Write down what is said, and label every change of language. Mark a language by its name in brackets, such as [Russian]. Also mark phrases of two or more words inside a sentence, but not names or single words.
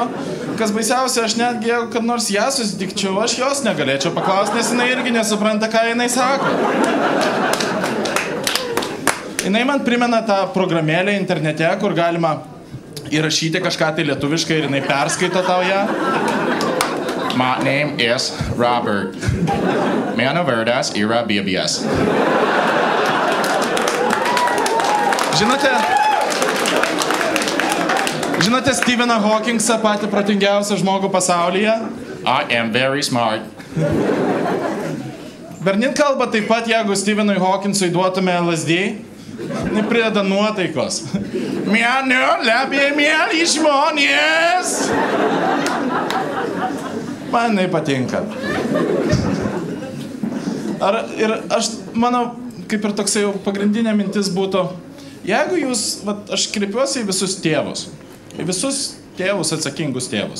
[Lithuanian] Kas baisiausia, aš netgi, jeigu kad nors ją susitikčiau, aš jos negalėčiau paklausti, nes jinai irgi nesupranta, ką jinai sako. Jinai man primena tą programėlę internete, kur galima įrašyti kažką tai lietuviškai ir jinai perskaito tau ją. [English] My name is Robert. [Lithuanian] Mano vardas yra BBS. Žinote Stepheną Hawkingsą, patį protingiausią žmogų pasaulyje? [English] I am very smart. [Lithuanian] Bernin kalba taip pat, jeigu Stephenui Hawkingsui duotume LSD, neprideda nuotaikos. Mano labai mieli žmonės. Man jinai patinka. Ir mano, kaip ir toksai jau pagrindinė mintis būtų, jeigu jūs, aš kreipiuosi į visus tėvus, atsakingus tėvus.